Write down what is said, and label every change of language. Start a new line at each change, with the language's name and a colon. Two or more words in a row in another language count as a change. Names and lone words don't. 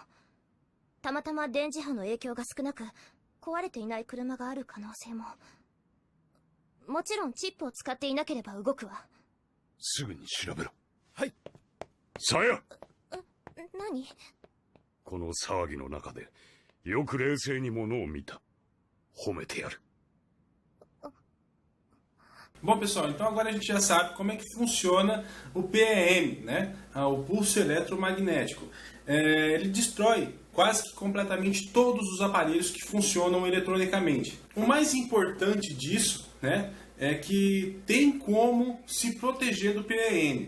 Japanese: たまたま電磁波の影響が少なく壊れていない車がある可能性も。もちろんチップを使っていなければ動くわ。すぐに調べろ。はい。さや。何？この騒ぎの中でよく冷静にものを見た。褒めてやる。
Portuguese: Bom, pessoal, então agora a gente já sabe como é que funciona o PEM, né? O pulso eletromagnético. Ele destrói quase que completamente todos os aparelhos que funcionam eletronicamente. O mais importante disso, né, é que tem como se proteger do PEM.